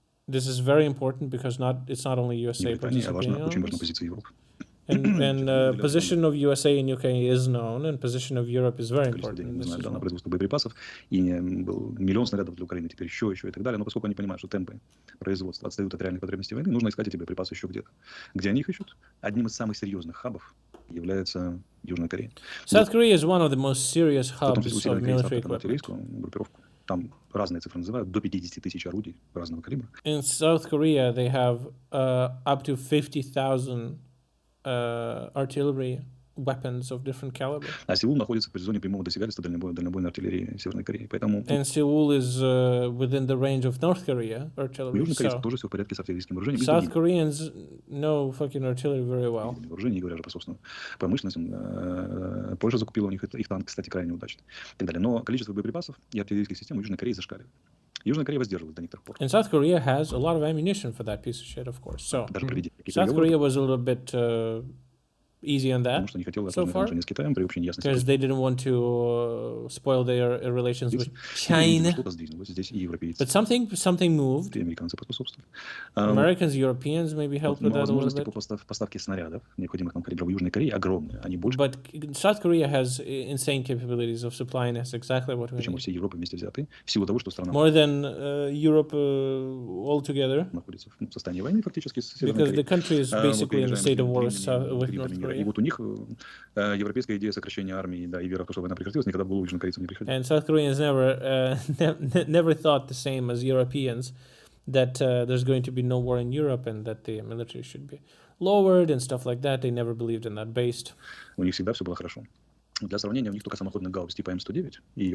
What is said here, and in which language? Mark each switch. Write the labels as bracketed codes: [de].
[en] This is very important because it's not only USA participating on this. And position of USA and UK is known, and position of Europe is very important. [ru] На производство боеприпасов, и был миллион снарядов для Украины, теперь еще и так далее. Но поскольку они понимают, что темпы производства отстают от реальных потребностей войны, нужно искать эти боеприпасы еще где-то. Где они их ищут? Одним из самых серьезных хабов является Южная Корея. [en] South Korea is one of the most serious hubs of military equipment. [ru] Там разные цифры называют, до 50 тысяч орудий разного калибра. [en] In South Korea, they have up to 50,000 artillery weapons of different caliber. [ru] А Сеул находится в зоне прямого досягательства дальнобойной артиллерии Северной Кореи, поэтому... [en] And Seoul is within the range of North Korea artillery. [ru] У южнокорейцев тоже все в порядке с артиллерийским вооружением. [en] South Koreans know fucking artillery very well. [ru] Вооружение, говоря же по собственной промышленности, Польша закупила у них их танк, кстати, крайне удачно. И так далее. Но количество боеприпасов и артиллерийских систем у Южной Кореи зашкаливает. Южная Корея воздерживалась до некоторых пор. [en] And South Korea has a lot of ammunition for that piece of shit, of course. So South Korea was a little bit easy on that so far, because they didn't want to spoil their relations with China. But something moved. Americans, Europeans maybe helped with that a little bit. [ru] Поставки снарядов, необходимых нам калибров Южной Кореи, огромные. Они больше. [en] But South Korea has insane capabilities of supplying us exactly what we need. [ru] Всей Европы вместе взятые, в силу того, что страна [en] more than Europe altogether. [ru] Находится в состоянии войны фактически с Северной Кореей. [en] Because the country is basically in a state of war with North Korea. [ru] И вот у них европейская идея сокращения армии, да, и вера в то, что война прекратилась, никогда в голову южнокорейцам не приходила. [en] And South Koreans never thought the same as Europeans, that there's going to be no war in Europe and that the military should be lowered and stuff like that. They never believed in that. Based. [ru] У них всегда все было хорошо. Для сравнения, у них только самоходный гаубиц типа М109 и...